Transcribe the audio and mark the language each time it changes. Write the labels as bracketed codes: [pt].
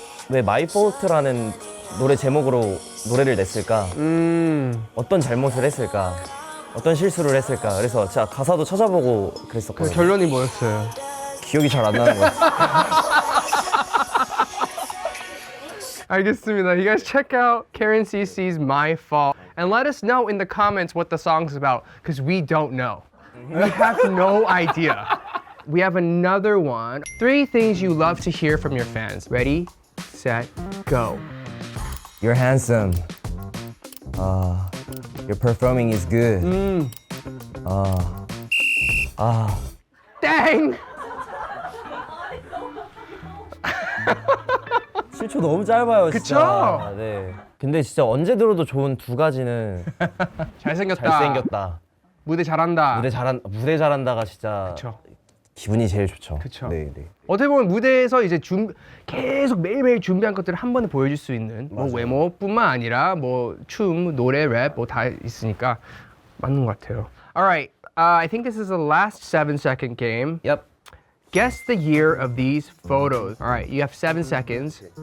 [ko] 왜 My Fault라는 노래 제목으로 노래를 냈을까? 어떤 잘못을 했을까? 어떤 실수를 했을까? 그래서 진짜 가사도 찾아보고 그 그랬었거든요. 결론이 뭐였어요? 기억이 잘 안 나는 것 같아요. 알겠습니다. [en] You guys check out Karen CC's My Fault and let us know in the comments what the song's about because we don't know. We have no idea. We have another one. 3 things you love to hear from your fans. Ready, set, go. You're handsome. Your performing is good. [ko] 땡! 7초 너무 짧아요, 그쵸? 진짜. 네. 근데 진짜 언제 들어도 좋은 두 가지는 잘생겼다. 잘생겼다. 무대 잘한다. 무대 잘한다가 진짜 그쵸. 기분이 제일 좋죠. 그쵸. 네, 네. 어떻게 보면 무대에서 이제 계속 매일매일 준비한 것들을 한 번에 보여줄 수 있는 뭐 맞아요. 외모뿐만 아니라 뭐 춤, 노래, 랩 뭐 다 있으니까 맞는 것 같아요. [en] Alright, I think this is the last 7-second game. Yep. Guess the year of these photos. Alright, you have 7 seconds.